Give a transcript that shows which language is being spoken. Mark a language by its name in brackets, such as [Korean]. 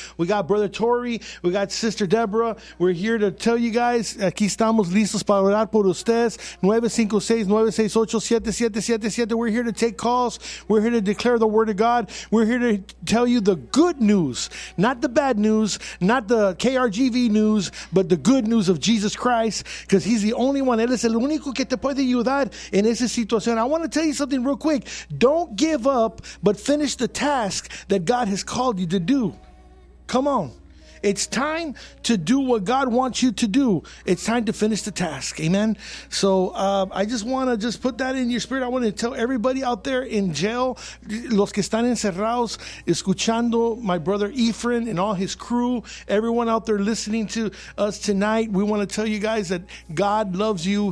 [English] We got Brother Tori. We got Sister Deborah. We're here to tell you guys, [Spanish] aquí estamos listos para orar por ustedes. [English] 956-968-7777. We're here to take calls. We're here to declare the word of God. We're here to tell you the good news, not the bad news, not the KRGV news, but the good news of Jesus Christ, because he's the only one. [Spanish] Él es el único que te puede ayudar en esa situación. [English] I want to tell you something real quick. Don't give up, but finish the task that God has called you to do. Come on. It's time to do what God wants you to do. It's time to finish the task. Amen. So I just want to just put that in your spirit. I want to tell everybody out there in jail, [Spanish] los que están encerrados, escuchando [English] my brother Ephraim and all his crew, everyone out there listening to us tonight, we want to tell you guys that God loves you.